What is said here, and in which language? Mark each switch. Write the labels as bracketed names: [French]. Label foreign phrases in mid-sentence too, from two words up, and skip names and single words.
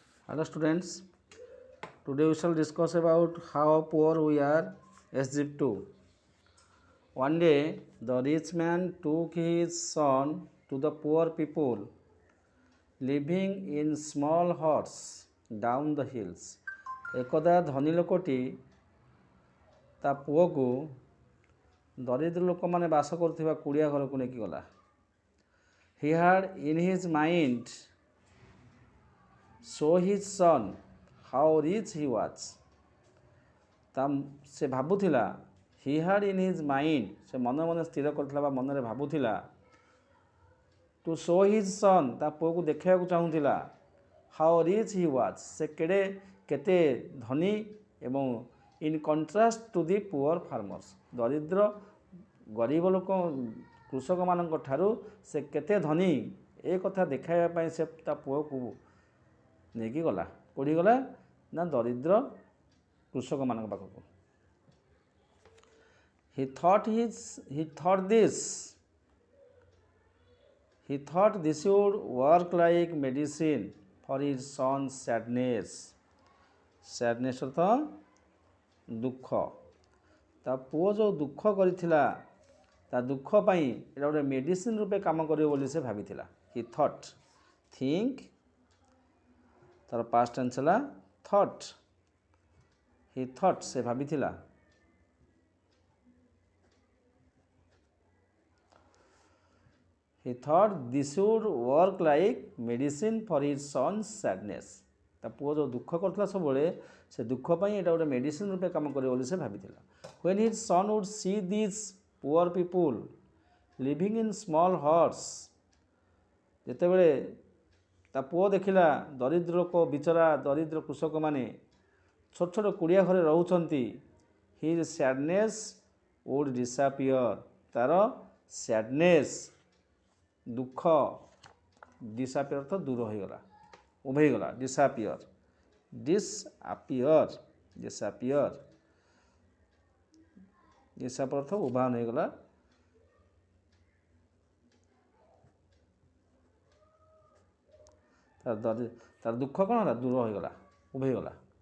[English] Hello students, today we shall discuss about how poor we are Egypt 2. One day the rich man took his son to the poor people living in small huts down the hills. [Odia] एकदा ଧନୀ ଲୋକଟି ତା ପୁଅକୁ ଦରିଦ୍ର ଲୋକମାନେ ବାସ କରୁଥିବା କୁଡ଼ିଆ ଘରକୁ ନେଇକି ଗଲା. [English] He had in his mind show his son how rich he was. [Odia] ସେ ଭାବୁଥିଲା [English] he had in his mind [Odia] ସେ ମନେ ମନେ ସ୍ଥିର କରିଥିଲା ବା ମନରେ ଭାବୁଥିଲା [English] to show his son [Odia] ତା ପୁଅକୁ ଦେଖାଇବାକୁ ଚାହୁଁଥିଲା [English] how rich he was [Odia] ସେ କେତେ ଧନୀ ଏବଂ [English] in contrast to the poor farmers [Odia] ଦରିଦ୍ର ଗରିବ ଲୋକ କୃଷକମାନଙ୍କ ଠାରୁ ସେ କେତେ ଧନୀ ଏ କଥା ଦେଖାଇବା ପାଇଁ ସେ ତା ପୁଅକୁ ନେଇକି ଗଲା. କୋଉଠି ଗଲା ନା ଦରିଦ୍ର କୃଷକମାନଙ୍କ ପାଖକୁ. [English] He thought this would work like medicine for his son's sadness. [Odia] Sadness ଅର୍ଥ ଦୁଃଖ. ତା ପୁଅ ଯେଉଁ ଦୁଃଖ କରିଥିଲା ତା ଦୁଃଖ ପାଇଁ ଏଇଟା ଗୋଟେ ମେଡ଼ିସିନ ରୂପେ କାମ କରିବ ବୋଲି ସେ ଭାବିଥିଲା. [English] He thought think ତାର past tense ହେଲା thought. He thought [Odia] ସେ ଭାବିଥିଲା. [English] He thought this would work like medicine for his son's sadness. [Odia] ତା ପୁଅ ଯେଉଁ ଦୁଃଖ କରୁଥିଲା ସବୁବେଳେ ସେ ଦୁଃଖ ପାଇଁ ଏଇଟା ଗୋଟେ ମେଡ଼ିସିନ ରୂପେ କାମ କରିବ ବୋଲି ସେ ଭାବିଥିଲା. [English] When his son would see these poor people living in small huts, [Odia] ଯେତେବେଳେ ତା ପୁଅ ଦେଖିଲା ଦରିଦ୍ର ଲୋକ ବିଚରା ଦରିଦ୍ର କୃଷକମାନେ ଛୋଟ ଛୋଟ କୁଡ଼ିଆ ଘରେ ରହୁଛନ୍ତି, [English] his sadness would disappear. [Odia] ତାର sadness ଦୁଃଖ disappear ତ ଦୂର ହୋଇଗଲା ଉଭେଇଗଲା. disappear ତ ଉଭାନ ହୋଇଗଲା. ତାର ଦୁଃଖ କ'ଣ ହେଲା ଦୂର ହୋଇଗଲା ଉଭେଇଗଲା.